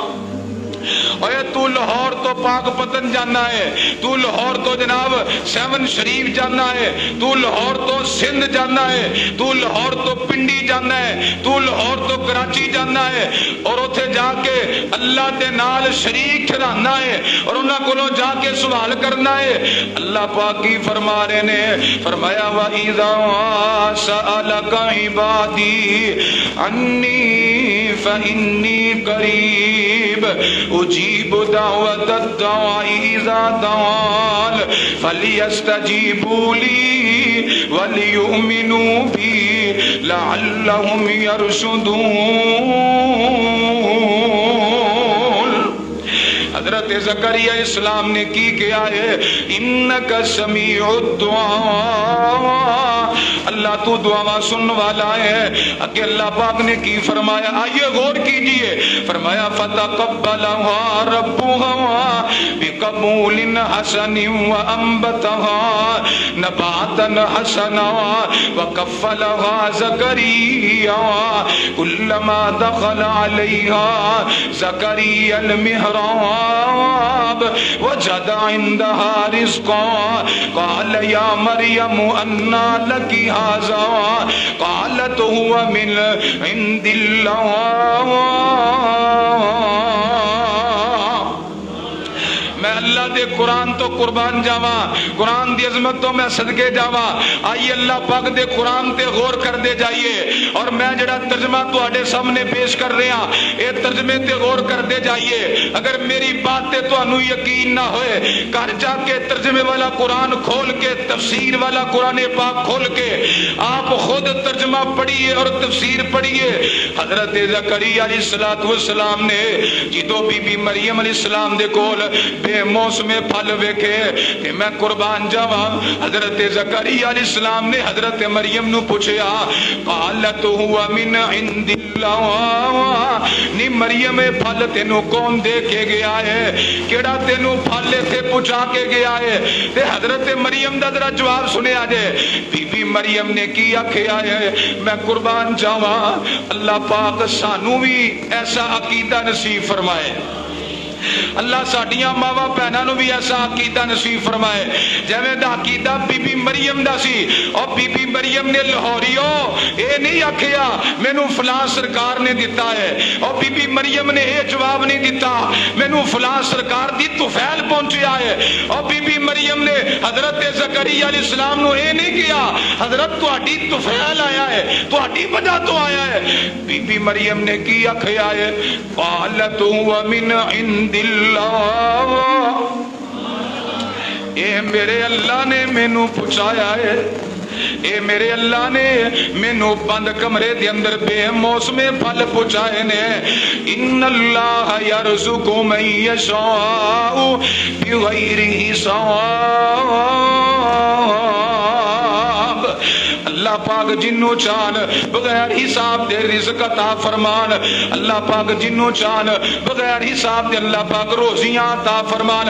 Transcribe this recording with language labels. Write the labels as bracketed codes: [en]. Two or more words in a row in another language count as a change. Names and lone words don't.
[pa] اے تو لاہور تو پاک پتن جانا ہے، تو لاہور تو جناب سیون شریف جانا ہے، تو لاہور تو سندھ جانا ہے، تو لاہور تو پنڈی جانا ہے، تو لاہور تو کراچی جانا ہے، اور اتھے جا کے اللہ دے نال شریک ٹھہرانا ہے اور انہاں کولوں جا کے سوال کرنا ہے۔ اللہ پاک کی فرما رہے نے، فرمایا [ar] وَإِذَا سَأَلَكَ عِبَادِي عَنِّي فَإِنِّي قَرِيبٌ اجیب دعوت الداعی اذا دعان فلیستجیبوا لی ولیؤمنوا بی لعلہم یرشدون۔ [pa] حضرت زکریا اسلام نے کی کیا ہے، [ar] انکا سمیع الدعاء، [pa] اللہ تو دعا سن والا ہے۔ اگے اللہ پاک نے کی فرمایا، [ur] آئیے غور کیجئے، [ar] فرمایا فتقبلها ربها بقبول حسن وانبتها نباتا حسنا وكفلها زكريا كلما دخل عليها زكريا المحراب وجد عندها رزقا قال يا مريم أنى لك هذا قالت هو من عند الله۔ [pa] میں اللہ دے قرآن تو قربان جاواں، قرآن دی عظمت تو میں صدقے جاواں، آئیے اللہ پاک دے قرآن تے غور کر دے جائیے، اور میں جڑا ترجمہ تواڈے سامنے پیش کر رہا ہاں اے ترجمے تے غور کر دے جائیے۔ اگر میری بات تے تانوں یقین نہ ہوئے، گھر جا کے ترجمے والا قرآن کھول کے، تفسیر والا قرآن پاک کھول کے [ur] آپ خود ترجمہ پڑھیے اور تفسیر پڑھیے۔ [pa] حضرت زکریا علیہ السلام نے جدو بی بی مریم علیہ السلام دے کول بے موسم پھل ویکھے کہ میں قربان جاواں، حضرت زکریا علیہ السلام نے حضرت مریم نو پوچھیا، [ar] قالت ہوا من عند اللہ، [pa] نی مریم پھل تینوں کون دے کے گیا ہے، کیڑا تینوں پھل تے پہنچا کے گیا ہے؟ تے حضرت مریم دا ذرا جواب سنیا جے۔ بی بی مریم نے کی آکھیا ہے، میں قربان جاواں اللہ پاک سانو بھی ایسا عقیدہ نصیب فرمائے، اللہ ساڈیاں ماواں بہناں نو بھی ایسا عقیدہ نصیب فرمائے جویں دا عقیدہ بی بی مریم دا سی۔ اور بی بی مریم نے لاہوریو اے نہیں آکھیا مینوں فلاں سرکار نے دتا ہے، اور بی بی مریم نے یہ جواب نہیں دتا مینوں فلاں سرکار دی طفیل پہنچیا ہے، اور بی بی مریم نے حضرت زکریا علیہ السلام نو اے نہیں کیا حضرت تہاڈی طفیل آیا ہے، تہاڈی وجہ تو آیا ہے۔ بی بی مریم نے کی آکھیا ہے، [ar] قالت هو من عند اللہ، [pa] اے میرے اللہ نے مینوں پہنچایا ہے، اے میرے اللہ نے مینوں بند کمرے دے اندر بے موسم پھل پہنچائے نے۔ [ar] ان اللہ یرزق من یشاء بغیر حساب، [pa] اللہ پاک جنوں چان بغیر حساب دے رزق عطا فرمان، اللہ پاک جنوں چان بغیر حساب دے اللہ پاک روزیاں عطا فرمان۔